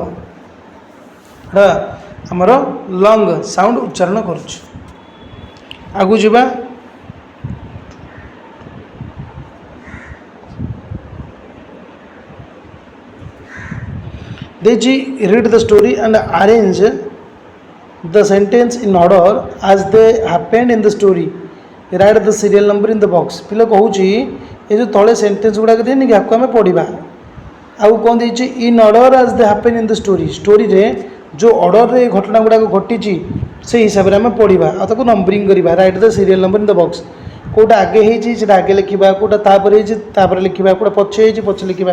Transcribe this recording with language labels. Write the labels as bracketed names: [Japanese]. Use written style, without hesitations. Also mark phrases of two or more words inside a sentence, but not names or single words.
[Odia] ଏଇଟା ଆମର [English] long sound [Odia] ଉଚ୍ଚାରଣ କରୁଛି। ଆଗକୁ ଯିବା। ଦେଇଛି [English] read the story and arrange the sentence in order as they happened in the story, write the serial number in the box। [Odia] ପିଲା କହୁଛି ଏ ଯେଉଁ ତଳେ ସେଣ୍ଟେନ୍ସ ଗୁଡ଼ାକ ଦେଇନି କି ଆକୁ ଆମେ ପଢ଼ିବା। ଆଉ କ'ଣ ଦେଇଛି [English] in order as they happen in the story. [Odia] ଷ୍ଟୋରିରେ ଯେଉଁ ଅର୍ଡ଼ରରେ ଏ ଘଟଣା ଗୁଡ଼ାକ ଘଟିଛି ସେଇ ହିସାବରେ ଆମେ ପଢ଼ିବା ଆଉ ତାକୁ ନମ୍ବରିଂ କରିବା। [English] Write the serial number in the box. [Odia] କେଉଁଟା ଆଗେ ହେଇଛି ସେଇଟା ଆଗେ ଲେଖିବା, କେଉଁଟା ତାପରେ ହେଇଛି ତାପରେ ଲେଖିବା, କେଉଁଟା ପଛେ ହେଇଛି ପଛେ ଲେଖିବା।